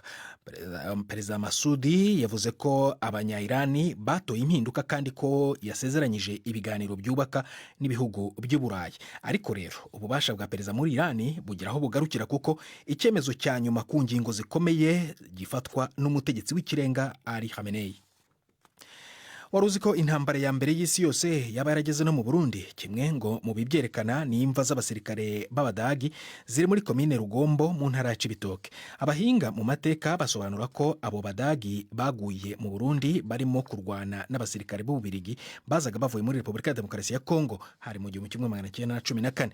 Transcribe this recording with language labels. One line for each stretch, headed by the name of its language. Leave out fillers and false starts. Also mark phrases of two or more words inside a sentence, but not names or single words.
Kinyarwanda: Perezida Masudi yavuze ko abanya-Irani batoye impinduka kandi ko yasezeranyije ibiganiro byubaka n'ibihugu by'Uburayi. Ariko rero ububasha bwa perezida muri Irani bugira aho bugarukira kuko icyemezo cya nyuma ku ngingo zikomeye gifatwa n'umutegetsi w'ikirenga Ali Khamenei.
Rundi: wari uzi ko intambara ya mbere y'isi yose yaba yarageze no mu Burundi? Kimwe ngo mu bibyerekana ni imva z'abasirikare b'Abadagi ziri muri komine Rugombo mu ntara ya Cibitoke. Abahinga mu mateka basobanura ko abo Badagi baguye mu Burundi barimo kurwana n'abasirikare b'Ububirigi bazaga bavuye muri Repubulika ya Demokarasi ya Kongo hari mu 1914.